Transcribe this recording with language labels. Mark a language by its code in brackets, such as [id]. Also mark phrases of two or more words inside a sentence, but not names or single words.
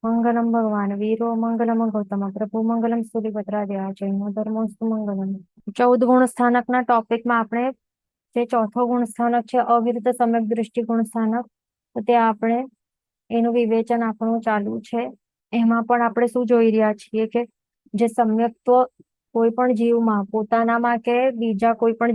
[sa] मंगलम भगवान वीरो मंगलम गौतम प्रभु मंगलम सूर्यभद्राद्या जैनो धर्मोस्तु મંગલમ। [gu] 14 ગુણ સ્થાનકના ટોપિકમાં આપણે જે ચોથો ગુણ સ્થાનક છે અવિરત સમ્યક દૃષ્ટિ ગુણ સ્થાનક, તો તે આપણે એનું વિવેચન આપણું ચાલુ છે। એમાં પણ આપણે શું જોઈ રહ્યા છીએ કે જે સમ્યક્ત્વ કોઈ પણ જીવમાં પોતાનામાં કે બીજા કોઈ પણ